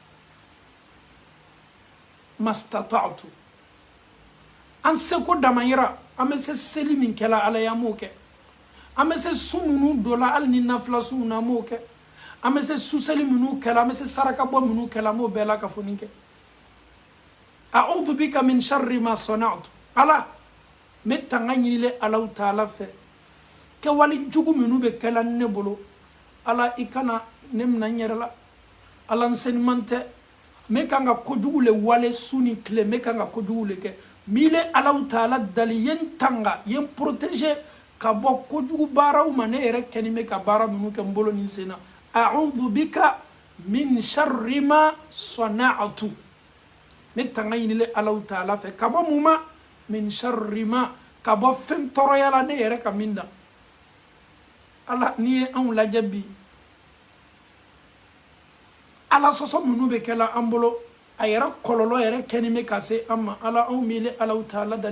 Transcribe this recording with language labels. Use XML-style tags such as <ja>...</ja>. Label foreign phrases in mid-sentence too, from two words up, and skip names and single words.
<bm>mastata'tu an seko damayira an bɛ se seli min kɛla ala y'an m'o kɛ an bɛ se su minnu dɔ la hali ni nafila suw na an m'o kɛ an bɛ se suseli minnu kɛla an bɛ se saraka bɔ minnu kɛla an m'o bɛɛ la ka fɔ nin kɛ</bm> <ar>أعوذ بك من شر ما صنعت</ar> <bm>ala n bɛ tanga ɲinile Alahu Taala fɛ kɛwale jugu minnu bɛ kɛla ne bolo ala i kana ne minɛ n yɛrɛ la ala n seniman tɛ n bɛ kan ka kojugu le wale su ni tile n bɛ kan ka kojugu le kɛ mile Alahu Taala dali ye n tanga ye n protege ka bɔ kojugu baaraw ma ne yɛrɛ kɛni bɛ ka baara minnu kɛ n bolo ni n sen na</bm> <ar>أعوذ بك من شر ما صنعت</ar> <bm>n bɛ tanga ɲinile Alahu Taala fɛ ka bɔ mun ma</bm> <ar>من شر ما</ar> <bm>ka bɔ fɛn tɔɔrɔya la ne yɛrɛ ka min da ala n'i ye anw lajɛ bi ala sɔsɔ minnu bɛ kɛla an bolo a yɛrɛ kɔlɔlɔ yɛrɛ kɛni bɛ ka se an ma ala anw mile Alahu Taala dali</bm>